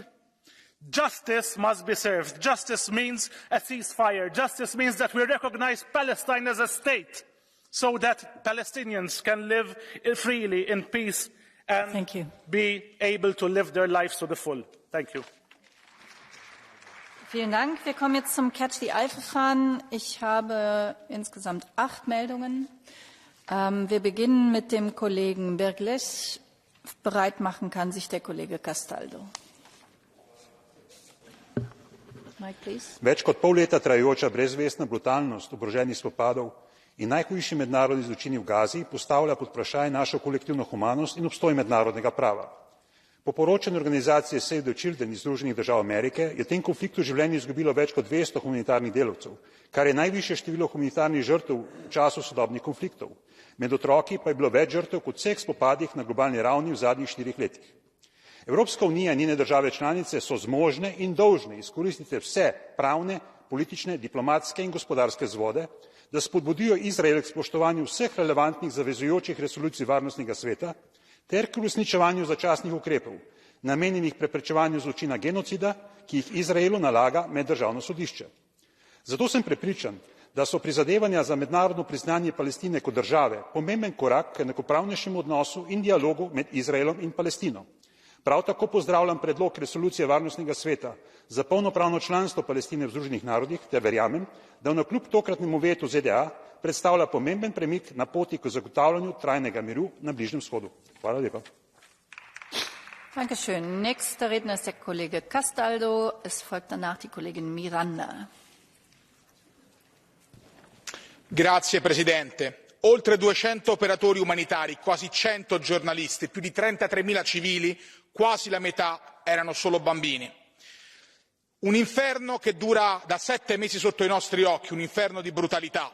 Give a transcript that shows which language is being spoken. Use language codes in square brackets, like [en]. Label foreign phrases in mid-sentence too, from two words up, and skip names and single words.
[en] Justice must be served. Justice means a ceasefire. Justice means that we recognize Palestine as a state so that Palestinians can live freely in peace and be able to live their lives to the full. Thank you. [de] Vielen Dank. Wir kommen jetzt zum Catch-the-Eye-Verfahren. Ich habe insgesamt 8 Meldungen. Wir beginnen mit dem Kollegen Bergles. Bereit machen kann sich der Kollege Castaldo. [sl] Več kot pol leta trajajoča brezvestna brutalnost oboroženih spopadov in najhujši mednarodni zločini v Gazi postavlja pod vprašaj našo kolektivno humanost in obstoj mednarodnega prava. Po poročanju organizacije Save the Children iz Združenih držav Amerike je v tem konfliktu življenje izgubilo več kot 200 humanitarnih delavcev, kar je najvišje število humanitarnih žrtev v času sodobnih konfliktov. Med otroki pa je bilo več žrtev kot vseh spopadih na globalni ravni v zadnjih 4 letih. Evropska unija in njene države članice so zmožne in dolžne izkoristiti vse pravne, politične, diplomatske in gospodarske vzvode, da spodbudijo Izrael k spoštovanju vseh relevantnih zavezujočih resolucij Varnostnega sveta ter k uresničevanju začasnih ukrepov, namenjenih preprečevanju zločina genocida, ki jih Izraelu nalaga meddržavno sodišče. Zato sem prepričan, da so prizadevanja za mednarodno priznanje Palestine kot države pomemben korak k enakopravnejšemu odnosu in dialogu med Izraelom in Palestino. Prav tako pozdravljam predlog resolucije Varnostnega sveta za polnopravno članstvo Palestine v Združenih narodih ter verjamem, da navkljub tokratnemu vetu ZDA predstavlja pomemben premik na poti k zagotavljanju trajnega miru na Bližnjem vzhodu. Hvala lepa. [de] Dankeschön. Nächster Redner ist der Kollege Castaldo. Es folgt danach die Kollegin Miranda. [it] Grazie Presidente. Oltre 200 operatori umanitari, quasi 100 giornalisti, più di 33.000 civili, quasi la metà erano solo bambini. Un inferno che dura da 7 mesi sotto i nostri occhi, un inferno di brutalità.